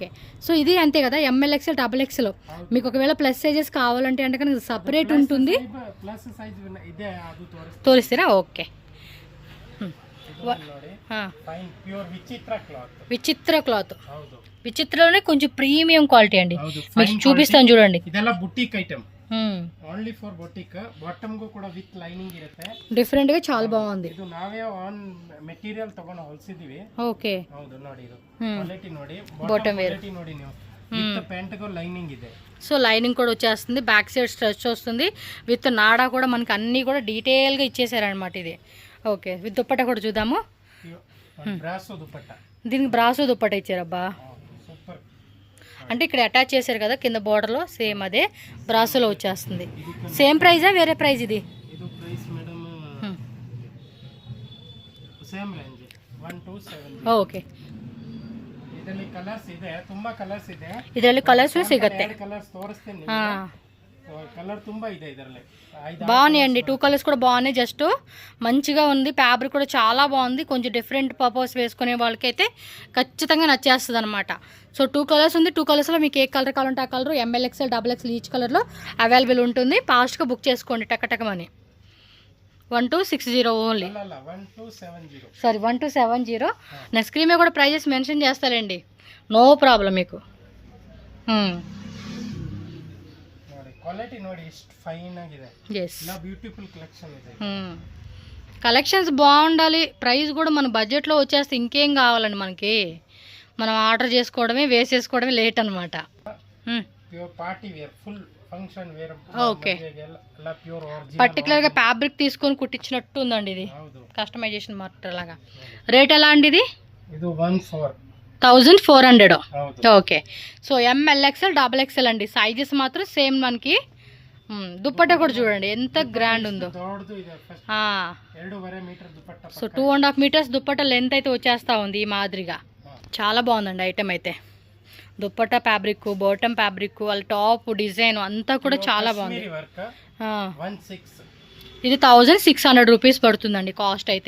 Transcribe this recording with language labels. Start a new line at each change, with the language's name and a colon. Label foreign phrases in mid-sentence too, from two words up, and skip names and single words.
Telugu: సో ఇది అంతే కదా, ఎంఎల్, ఎక్సెల్, డబుల్ ఎక్సెల్. మీకు ఒకవేళ
English: plus sizes
Telugu: కావాలంటే అంటే కనుక సపరేట్ ఉంటుంది. తోరిస్తారా? ఓకే. విచిత్ర క్లాత్, విచిత్రలోనే కొంచెం
English: premium quality
Telugu: అండి. మీకు చూపిస్తాను చూడండి.
English: only for boutique,
Kannada: ಬಾಟಮ್ ಗೂ ಕೂಡ
English: with lining
Kannada: ಇರುತ್ತೆ.
Telugu: ಡಿಫರೆಂಟ್ గా చాలా బాగుంది.
Kannada: ಇದು ನಾವೇ ಆನ್ ಮೆಟೀರಿಯಲ್ ತಗೊಂಡು ಹೊಲಿಸಿದೀವಿ. ಓಕೆ, ಹೌದು ನೋಡಿ, ಇದು ಕ್ವಾಲಿಟಿ ನೋಡಿ,
English: bottom quality
Kannada: ನೋಡಿ ನೀವು.
English: with pant
Telugu: కు లైనింగ్ ಇದೆ. సో లైనింగ్ కూడా వచ్చేస్తుంది,
English: back side stretch
Telugu: వస్తుంది, విత్ నాడా కూడా మనకి అన్ని కూడా డీటెయిల్ గా ఇచ్చేసారనమాట ఇది. ఓకే, విత్ దుప్పట్టా కూడా చూద్దాము. బ్రాసో దుప్పట్టా, దీనికి బ్రాసో దుప్పట్టా ఇచ్చారబ్బా. సూపర్. అంటే ఇక్కడ అటాచ్ చేశారు కదా కింద బోర్డర్లో, సేమ్ అదే బ్రాసోలో వచ్చేస్తుంది. సేమ్ ప్రైజా వేరే ప్రైజ్? ఇది ಓಕೆ.
Kannada: ಇದರಲ್ಲಿ ಕಲರ್ಸ್ ಸಿಗುತ್ತೆ.
Telugu: బాగున్నాయండి, 2 కలర్స్ కూడా బాగున్నాయి. జస్ట్ మంచిగా ఉంది, ఫ్యాబ్రిక్ కూడా చాలా బాగుంది. కొంచెం
English: different purpose
Telugu: వేసుకునే వాళ్ళకైతే ఖచ్చితంగా నచ్చేస్తుంది అనమాట. సో 2 కలర్స్ ఉంది. 2 కలర్స్లో మీకు ఏ కలర్ కావాలంటే ఆ కలర్ ఎంఎల్, ఎక్సెల్, డబుల్ ఎక్సెల్ ఈచ్ కలర్లో అవైలబుల్ ఉంటుంది. ఫాస్ట్గా బుక్ చేసుకోండి టకటకమని. 1260 ఓన్లీ.
Kannada: ಅಲ್ಲ 1270.
Telugu: సారీ 1270. నా స్క్రీన్ మీద కూడా ప్రైజెస్ మెన్షన్ చేస్తారండి,
English: no problem
Telugu: మీకు.
Kannada: ನೋಡಿ ಕ್ವಾಲಿಟಿ ನೋಡಿ ಎಷ್ಟು ಫೈನ್ ಆಗಿದೆ.
Telugu: ఎస్,
Kannada: ಎಲ್ಲ ಬ್ಯೂಟಿಫುಲ್ ಕಲೆಕ್ಷನ್ ಇದೆ.
Telugu: కలెక్షన్స్ బాగుండాలి, ప్రైస్ కూడా మన బడ్జెట్లో వచ్చేస్తే ఇంకేం కావాలండి మనకి. మనం ఆర్డర్ చేసుకోవడమే, వేసేసుకోవడమే లేట్ అనమాట.
English: pure party wear, full function wear.
Telugu: ఓకే,
Kannada: ಎಲ್ಲ
English: pure original.
Telugu: పర్టికులర్గా ఫ్యాబ్రిక్ తీసుకొని కుట్టించినట్టు ఉందండి ఇది,
Kannada: ಹೌದು.
Telugu: కస్టమైజేషన్ మాత్రం లాగా. రేట్ ఎలా అండి ఇది?
Kannada: ಇದು 14. 1400. ಹೌದು.
Telugu: ఓకే, సో MLXL XXL అండి, సైజెస్ మాత్రం సేమ్ మనకి. దుప్పట్టా కూడా చూడండి ఎంత గ్రాండ్ ఉందో.
Kannada: ದೊಡ್ಡದು ಇದೆ.
Telugu: 2.5 మీటర్ దుపట్టా. సో 2.5 మీటర్స్ దుప్పట్టా లెంత్ అయితే వచ్చేస్తా ఉంది ఈ మాదిరిగా. చాలా బాగుందండి ఐటమ్ అయితే. దుప్పట్టా ఫ్యాబ్రిక్, బాటమ్ ఫ్యాబ్రిక్, వాళ్ళ టాప్ డిజైన్ అంతా కూడా చాలా బాగుంది. వర్క్ 16. ఇది 1600 రూపీస్ పడుతుందండి కాస్ట్ అయితే.